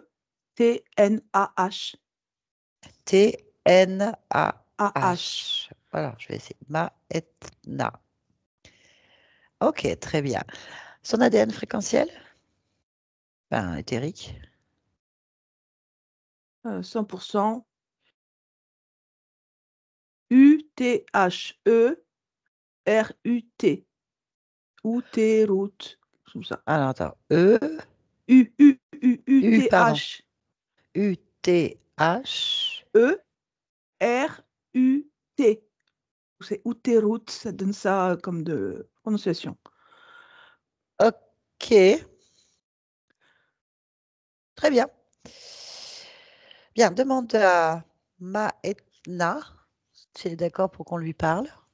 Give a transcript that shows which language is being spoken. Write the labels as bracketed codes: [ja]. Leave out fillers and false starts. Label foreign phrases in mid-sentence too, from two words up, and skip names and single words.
[fr] T-N-A-H. Voilà, je vais essayer. Maetna. Ok, très bien. Son ADN fréquentiel? Ben, éthérique. 100%. U-T-H-E-R-U-T. Outerut. Comme ça. Alors, attends. Pardon. U-U-U-U-T-H. U-T-H. E-R-U-T. C'est Outerut, ça donne ça comme de prononciation. Ok. Très bien. Bien, demande à Maëtna si elle est d'accord pour qu'on lui parle.